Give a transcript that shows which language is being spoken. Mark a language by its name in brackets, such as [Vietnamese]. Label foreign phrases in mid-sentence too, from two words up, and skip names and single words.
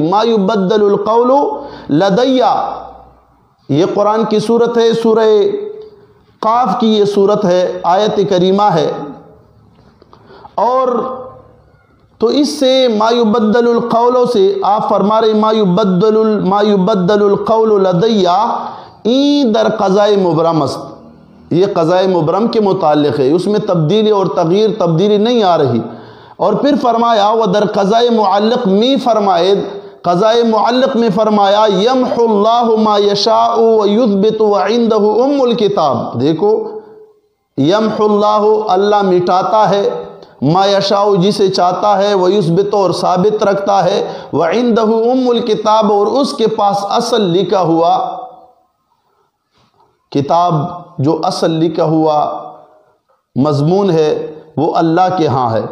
[Arabic] ما یبدل القول لدی، [Urdu] یہ قرآن کی صورت ہے، سورہ قاف کی یہ صورت ہے، آیت کریمہ ہے، اور تو اس سے [Arabic] ما یبدل القول [Urdu] سے آپ فرما رہے [Arabic] ما یبدل القول لدی [Persian] این در قضاء مبرم است، [Urdu] یہ قضاء مبرم کے متعلق ہے، اس میں تبدیلی اور تبدیلی نہیں آ رہی۔ اور پھر فرمایا [Persian] و در قضاء معلق [Urdu] می فرمائے، قضاء معلق میں فرمایا یمحو [Arabic] اللہ ما یشاء ویثبت وعندہ ام الکتاب، [Urdu] دیکھو [Arabic] یمحو اللہ، [Urdu] اللہ مٹاتا ہے، [Arabic] ما یشاء [Urdu] جسے چاہتا ہے، ویثبت اور ثابت رکھتا ہے، [Arabic] وعندہ ام الکتاب [Urdu] اور اس کے پاس اصل لکھا ہوا کتاب، جو اصل لکھا ہوا مضمون ہے وہ اللہ کے ہاں ہے۔